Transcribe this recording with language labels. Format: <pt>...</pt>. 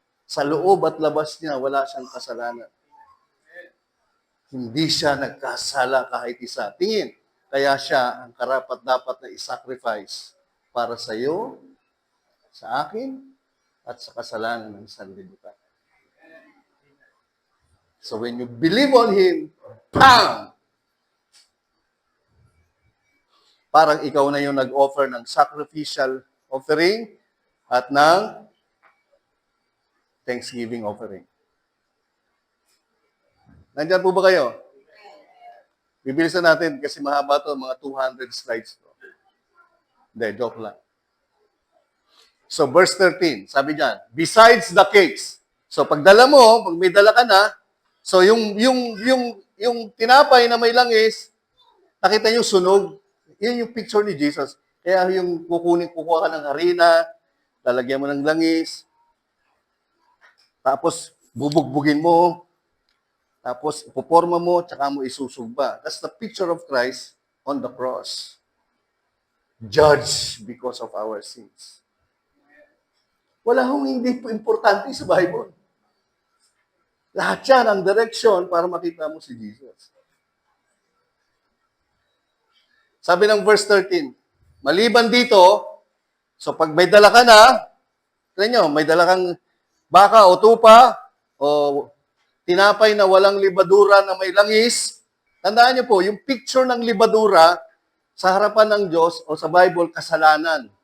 <tl>Sa loob at labas niya, wala siyang kasalanan. Hindi siya nagkasala kahit isa. Tingin, kaya siya ang karapat-dapat na isacrifice para sa iyo, sa akin, at sa kasalanan ng sanlibutan.</tl> <en>So when you believe on Him, bam!</en> <tl>Parang ikaw na yung nag-offer ng</tl> <en>sacrificial offering</en> <tl>at ng</tl> <en>thanksgiving offering.</en> <tl>Nandiyan po ba kayo? Bibilisan natin kasi mahaba to, mga 200 slides to. Hindi, joke lang.</tl> <en>So verse 13,</en> <tl>sabi diyan,</tl> <en>besides the cakes.</en> <tl>So pagdala mo, pag may dala ka na, so yung tinapay na may langis, nakita niyo sunog. Yun yung picture ni Jesus. Kaya yung kukuha ka ng harina, lalagyan mo ng langis, tapos bubugbugin mo, tapos ipoporma mo, tsaka mo isusugba.</tl> <en>That's the picture of Christ on the cross. Judged because of our sins.</en> <tl>Wala hong hindi importante sa Bible. Lahat yan ang direction para makita mo si Jesus. Sabi ng verse 13, maliban dito, so pag may dala ka na, tignan nyo, may dala kang baka o tupa, o tinapay na walang libadura na may langis, tandaan nyo po, yung picture ng libadura sa harapan ng Diyos o sa Bible, kasalanan.</tl>